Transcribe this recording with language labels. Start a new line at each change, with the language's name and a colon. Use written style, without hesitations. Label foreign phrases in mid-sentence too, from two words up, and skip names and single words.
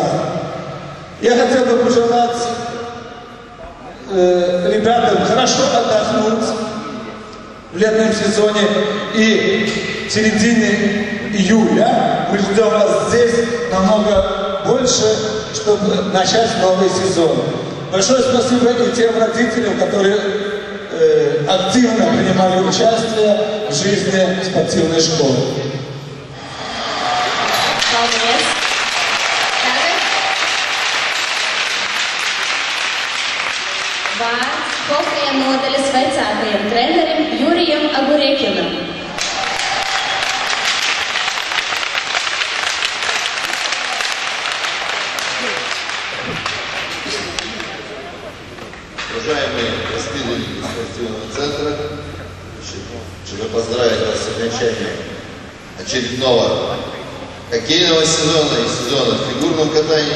Russian: Я хотел бы пожелать ребятам хорошо отдохнуть в летнем сезоне, и в середине июля мы ждем вас здесь намного больше, чтобы начать новый сезон. Большое спасибо и тем родителям, которые активно принимали участие в жизни спортивной школы.
Latvian: Vārds hokeja nodaļas vecākajam trenerim Jurijam Agurekinam.
Russian: Уважаемые воспитанники спортивного центра, чтобы поздравить вас с окончанием очередного хоккейного сезона и сезона в фигурном катании.